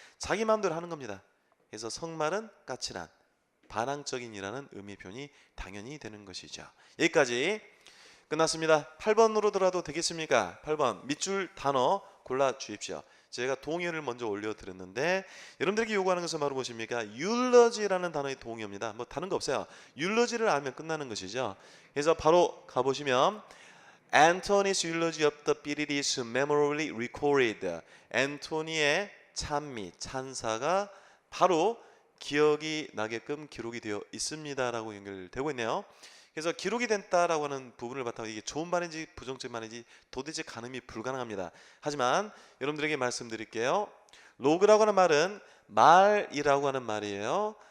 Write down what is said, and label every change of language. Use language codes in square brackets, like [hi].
[ko] 자기 마음대로 하는 겁니다. 그래서 성말은 까칠한, 반항적인이라는 의미 표현이 당연히 되는 것이죠. 여기까지 끝났습니다. 8번으로 들어도 되겠습니까? 8번 밑줄 단어 골라 주십시오. 제가 동의어를 먼저 올려드렸는데 여러분들에게 요구하는 것은 바로 무엇입니까? eulogy라는 단어의 동의어입니다. 뭐 다른 거 없어요. eulogy를 알면 끝나는 것이죠. 그래서 바로 가보시면 [en] Antony's eulogy of the bearded is memorably recorded. [ko] 앤토니의 찬미, 찬사가 바로 기억이 나게끔 기록이 되어 있습니다라고 연결되고 있네요. 그래서 기록이 됐다라고 하는 부분을 바탕으로 이게 좋은 말인지 부정적인 말인지 도대체 가늠이 불가능합니다. 하지만 여러분들에게 말씀드릴게요. 로그라고 하는 말은 말이라고 하는 말이에요.